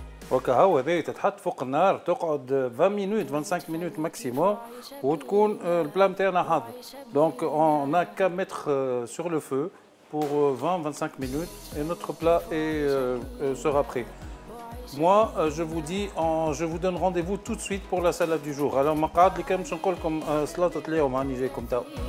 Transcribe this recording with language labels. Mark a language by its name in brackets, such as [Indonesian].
[Arabic] وكهو هذه تتحط فوق النار تقعد [French] 20 minutes 25 minutes maximum [Arabic] وتكون البلا نتاعنا حاضر. [French] Donc on n'a qu'à mettre sur le feu pour 20-25 minutes et notre plat sera prêt. Moi, je vous donne rendez-vous tout de suite pour la salade du jour. [Arabic] Alors, ما قعد لي كان باش نقول لكم سلطة اليوم هاني جايكم تو.